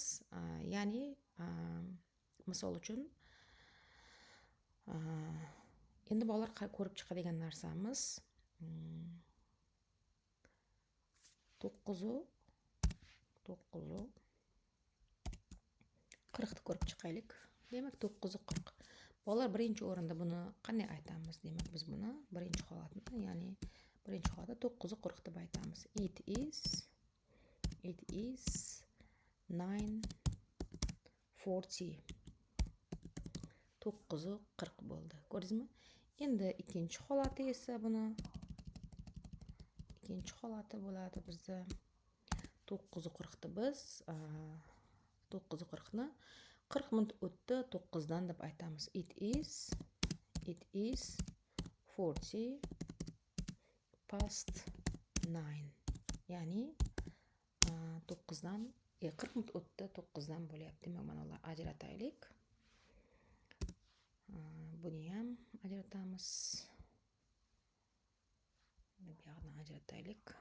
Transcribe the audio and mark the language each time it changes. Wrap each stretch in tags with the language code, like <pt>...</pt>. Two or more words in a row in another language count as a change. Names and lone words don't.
<uz>Ya'ni misol uchun endi bolalar ko'rib chiqadigan narsamiz 9 ni ko'rib chiqaylik. Demak 9:40. Bolalar birinchi o'rinda buni qanday aytamiz? Demak biz buni birinchi holatni, ya'ni birinchi holatda 9:40 deb aytamiz.</uz> <en>It is 9:40.</en> <uz>9:40 bo'ldi. Ko'rdingizmi? Endi ikkinchi holati esa buni ikkinchi holati bo'ladi bizda 9:40 ni biz 9:40 ni 40 minut o'tdi 9dan deb aytamiz.</uz> <en>It is 40 past 9.</en> <uz>Ya'ni 9dan 40 minut o'tdi 9dan bo'lyapti. Demak, mana ular ajrataylik. Buni ham ajratamiz. Bu yoqdan ajrataylik.</uz>